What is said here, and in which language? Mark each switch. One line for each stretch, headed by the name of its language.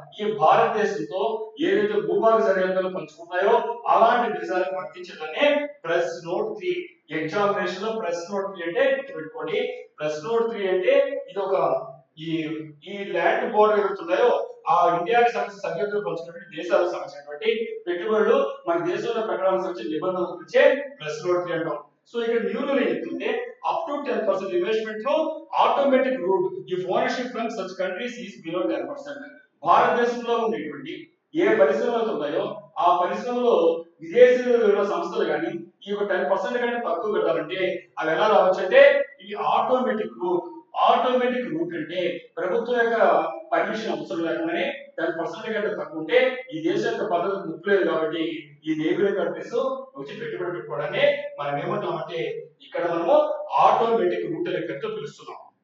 Telugu: ఈ భారతదేశంతో ఏదైతే భూభాగ సరిహద్దులు పంచుకున్నాయో అలాంటి దేశాలకు వర్తించదనే ప్రెస్ నోట్ 3. ఎగ్జామినేషన్ లో ప్రెస్ నోట్ 3 అంటే గుర్తుపెట్టుకోండి. ప్రెస్ నోట్ 3 అంటే ఇది ఒక ఈ ల్యాండ్ బోర్డర్ ఏవైతున్నాయో ఆ ఇండియాకి సంబంధించిన సరిహద్దులు పంచుకున్నటువంటి దేశాలకు సంబంధించినటువంటి పెట్టుబడులు మన దేశంలో పెట్టడానికి సంబంధించిన నిబంధనలు గురించే ప్రెస్ నోట్ 3 అంటాం. సో ఇక్కడ న్యూ రూల్ ఏంటంటే
English: up to 10% investment through automatic route if ownership from such countries is below 10%.
Telugu: భారతదేశంలో ఉండేటువంటి ఏ పరిశ్రమలు ఉన్నాయో ఆ పరిశ్రమలో విదేశీ సంస్థలు కానీ ఈ 10% కంటే తక్కువ పెట్టాలంటే అవి ఎలా రావచ్చు అంటే ఈ ఆటోమేటిక్ రూట్. ఆటోమేటిక్ రూట్ అంటే ప్రభుత్వం యొక్క పర్మిషన్ అవసరం లేకుండానే 10% కంటే తక్కువ ఉంటే ఈ దేశం యొక్క పద్ధతి ముప్పలేదు కాబట్టి ఈ నేబరింగ్ కంట్రీస్ వచ్చి పెట్టుబడి పెట్టుకోవడాన్ని మనం ఏమంటామంటే ఇక్కడ మనము ఆటోమేటిక్ రూట్ అనే పేరుతో పిలుస్తున్నాం.